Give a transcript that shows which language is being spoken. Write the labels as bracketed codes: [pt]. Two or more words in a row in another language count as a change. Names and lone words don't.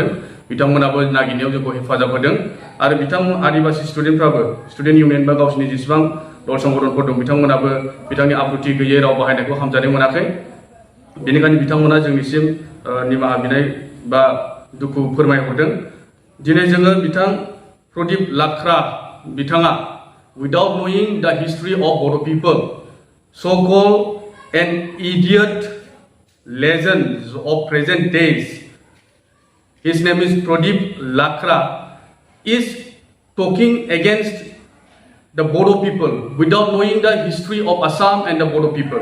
[brx] बिथांमोनाबो नागिरनायाव जोंखौ हेफाजाब होदों आरो आदिबासि स्टुडेन्टफ्राबो [en] student union [brx] बा गावसिनि जेसेबां दल संगठनफोर दं बिथांमोनाबो बिथांनि आब्रुथि गैयै राव बाहायनायखौ हामजानाय मोनाखै। बेनिखायनो बिथांमोना जोंनिसिम निमाहा बिनाय बा दुखु फोरमायहरदों। दिनै जोङो बिथां प्रदीप लाख्रा बिथाङा [en] without knowing the history of Bodo people, so-called an idiot legend of present days, his name is Pradeep Lakhra, is talking against the Bodo people without knowing the history of Assam and the Bodo people.